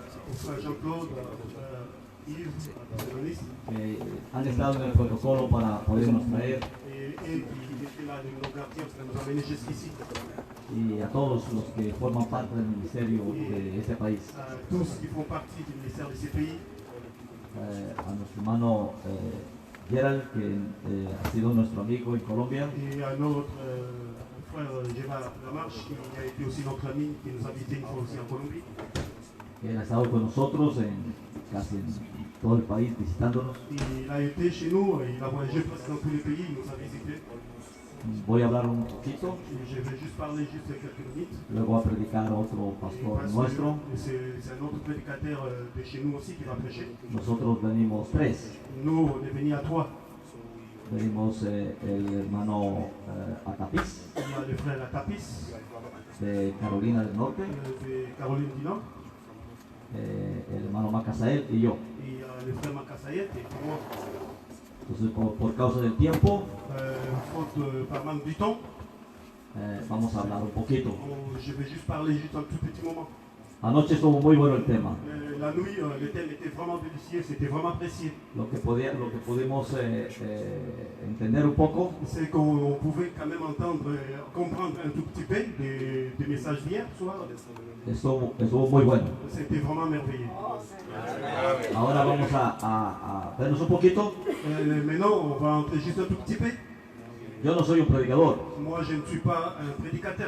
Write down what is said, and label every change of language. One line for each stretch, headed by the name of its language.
French: au frère Jean-Claude, Yves, Bérénice,
Spanish: que han estado en el protocolo para podernos traer,
French: et qui étaient là, de nos gardiens, qui nous ont amenés jusqu'ici.
Spanish: y a todos los que forman parte del ministerio de este país.
French: Tous qui font partie du ministère de ces pays,
Spanish: A nuestro hermano Gerald, que ha sido nuestro amigo en Colombia,
French: et à notre frère Gérard Lamarche, qui a été aussi notre ami, qui nous a visités une fois aussi en Colombie.
Spanish: que ha estado con nosotros casi en todo el país visitándonos.
French: Il a été chez nous, il a voyagé presque dans tous les pays, il nous a visités.
Spanish: Voy a hablar un poquito,
French: Et je vais juste parler juste quelques minutes.
Spanish: luego va a predicar otro pastor
French: Parce
Spanish: nuestro.
French: que c'est un autre prédicateur de chez nous aussi qui va prêcher.
Spanish: Nosotros venimos tres.
French: Nous, on est venus à trois.
Spanish: Venimos el hermano Atapiz,
French: Il y a le frère Atapis
Spanish: de Carolina del Norte,
French: de Caroline du Nord,
Spanish: el hermano Macasael y yo.
French: et il y a le frère Makasayet et moi.
Spanish: Entonces, por causa del tiempo,
French: Faute par manque du temps,
Spanish: vamos a hablar un poquito.
French: je vais juste parler juste un tout petit moment.
Spanish: Anoche estuvo muy bueno el tema.
French: La nuit, le thème était vraiment délicieux, c'était vraiment apprécié.
Spanish: Lo que pudimos entender un poco
French: C'est qu'on pouvait quand même entendre, comprendre un tout petit peu des messages d'hier soir.
Spanish: estuvo muy bueno.
French: C'était vraiment merveilleux.
Spanish: Ahora vamos a vernos un poquito.
French: Maintenant, on va entrer juste un tout petit peu.
Spanish: Yo no soy un predicador,
French: Moi, je ne suis pas un prédicateur.